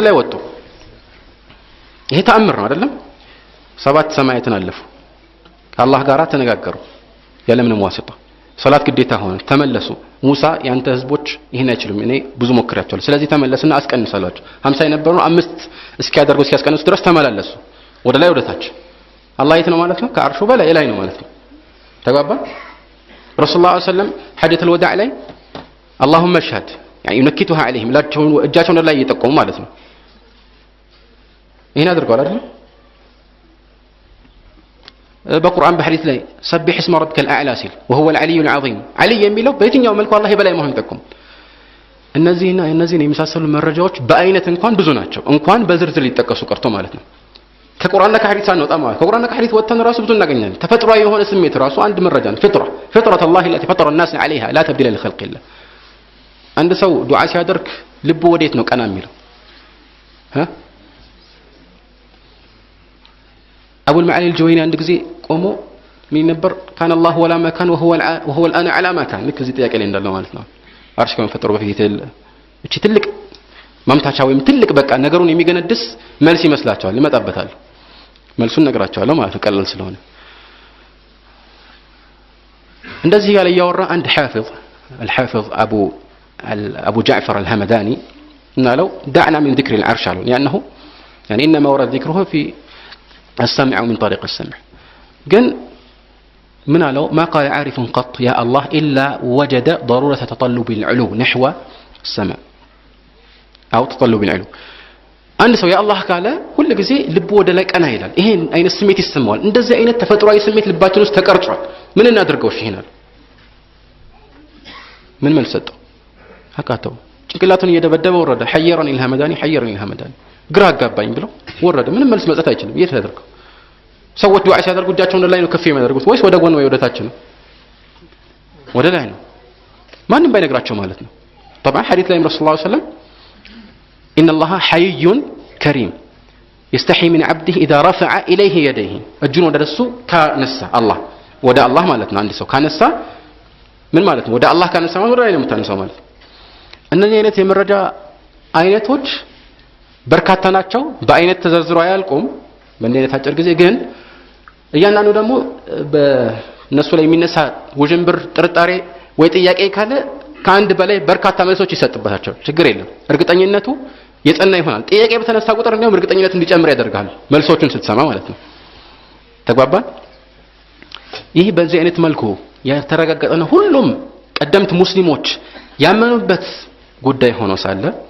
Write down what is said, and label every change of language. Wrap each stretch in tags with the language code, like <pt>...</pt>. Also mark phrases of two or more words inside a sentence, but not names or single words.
<ar>لا يودت هي تأمرنا</ar> <am>አይደለም ሰባት ሰማያትን አለፉ ከአላህ ጋር ተነጋገሩ ያለምንም ዋሲጣ ሶላት ግዴታ ሆነ ተመለሱ ሙሳ ያንተ ህዝቦች ይሄን አይችሉም እኔ ብዙ ሞክራቸዋለሁ ስለዚህ ተመለስና አስቀንሳላችሁ 50 የነበሩ 5 እስኪያደርጉ እስኪያስቀንሱ ድረስ ተመላለሱ ወደ ላይ ወደ ታች አላህ የት ነው ማለት ነው ከአርሹ በላይ ላይ ነው ማለት ነው ተግባባ</am> <ar>رسول الله صلى الله عليه وسلم حجة الوداع</ar> <am>ላይ</am> <ar>اللهم اشهد يعني ينكتها عليهم</ar> <am>ላቸውን እጃቸውን ላይ እየጠቆሙ ማለት ነው ይሄን አድርገዋል አይደል በቁርአን በሐዲስ ላይ ሰብህ</am> <ar>اسم ربك الاعلى</ar> <am>ሲል</am> <ar>وهو العلي العظيم</ar> <am>علي የሚለው በየትኛው መልኩ አላህ በላይ መሆኑን ጠቆም እነዚህን የሚሳሰሉ መረጃዎች በአይነት እንኳን ብዙ ናቸው እንኳን በዝርዝር ሊጠቀሱ ቀርቶ ማለት ነው ከቁርአንና ከሐዲስ አንወጣ ማለት ከቁርአንና ከሐዲስ ወጥተን ራሱ ብዙ እናገኛለን ተፈጥሯዊ የሆነ ስሜት ራሱ አንድ መረጃ ነው</am> <ar>فطرة الله التي فطر الناس عليها لا تبديل لخلق الله</ar> <am>አንድ ሰው ዱዓ ሲያደርግ ልቡ ወዴት ነው ቀና የሚለው أبو المعالي الجويني عند ጊዜ ቆሞ ምን ነበር</am> <ar>كان الله ولا ما كان وهو الآن على ما كان</ar> <am>ልክ እዚህ ጥያቄ ላይ እንዳለው ማለት ነው አርሽ ከመፈጠሩ በፊት እቺ ትልቅ ማምታቻ ወይም ትልቅ በቃ ነገሩን የሚገነድስ መልስ ይመስላቸዋል ይመጣበታል መልሱን ነግራቸዋለሁ ማለት ነው ቀላል ስለሆነ እንደዚህ ያለ ያወራ አንድ</am> <ar>الحافظ أبو جعفر الهمداني قالوا دعنا من ذكر العرش لأنه يعني إنما ورد ذكره في السمع من طريق السمع قال من قالوا ما قال عارف قط يا الله إلا وجد ضرورة تطلب العلو نحو السماء أو تطلب العلو</ar> <am>አንድ ሰው ያአላህ ካለ ሁሉ ጊዜ ልቡ ወደ ላይ ቀና ይላል ይሄን አይነት ስሜት ይሰማዋል እንደዚህ አይነት ተፈጥሯዊ ስሜት ልባችን ውስጥ ተቀርጿል ምን እናድርገው እሺ ይሄናል ምን መልሰጠው አቃተው ጭንቅላቱን እየደበደበ ወረደ</am> <ar>حيرني الهمداني حيرني الهمداني</ar> <am>ግራ አጋባኝ ብሎ ወረደ ምንም መልስ መስጠት አይችልም የት ያደርገው ሰዎች ዱዓ ሲያደርጉ እጃቸውን ወደ ላይ ነው ከፍ የሚያደርጉት ወይስ ወደ ጎን ወይ ወደ ታች ነው ወደ ላይ ነው ማንንም ባይነግራቸው ማለት ነው</am> <ar>طبعا حديث</ar> <am>ላይ</am> <ar>رسول الله صلى الله عليه وسلم إن الله حي كريم يستحي من عبده إذا رفع إليه يديه</ar> <am>እጁን ወደ እሱ ካነሳ አላህ ወደ አላህ ማለት ነው አንድ ሰው ካነሳ ምን ማለት ነው ወደ አላህ ካነሳ ማለት ወደ ላይ ነው የምታነሳው ማለት እነዚህ አይነት የመረጃ አይነቶች በርካታ ናቸው በአይነት ተዘርዝሮ አያልቁም በእንዲህ አይነት አጭር ጊዜ ግን እያንዳንዱ ደግሞ በእነሱ ላይ የሚነሳ ውዥንብር ጥርጣሬ ወይ ጥያቄ ካለ ከአንድ በላይ በርካታ መልሶች ይሰጥበታቸው ችግር የለም እርግጠኝነቱ የጸና ይሆናል ጥያቄ በተነሳ ቁጥር እንደውም እርግጠኝነት እንዲጨምር ያደርጋል መልሶቹን ስትሰማ ማለት ነው ተግባባን ይህ በዚህ አይነት መልኩ የተረጋገጠ ነው ሁሉም ቀደምት ሙስሊሞች ያመኑበት ጉዳይ ሆኖ ሳለ</am>